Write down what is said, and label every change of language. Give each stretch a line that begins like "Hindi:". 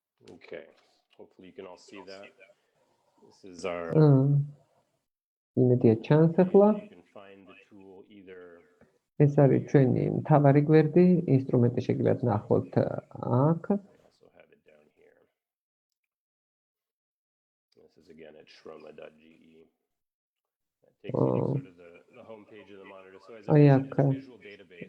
English: Okay, hopefully you can all see that. This is our
Georgian: იმედია ჩანს ახლა.
English: you can find the tool either
Georgian: ეს არის ჩვენი მთავარი გვერდი, ინსტრუმენტი შეგიძლიათ ნახოთ აქ.
English: also have it down here. This is again at shroma.ge. That takes you to sort of the home page of the monitor. So as I mentioned, it's a visual database.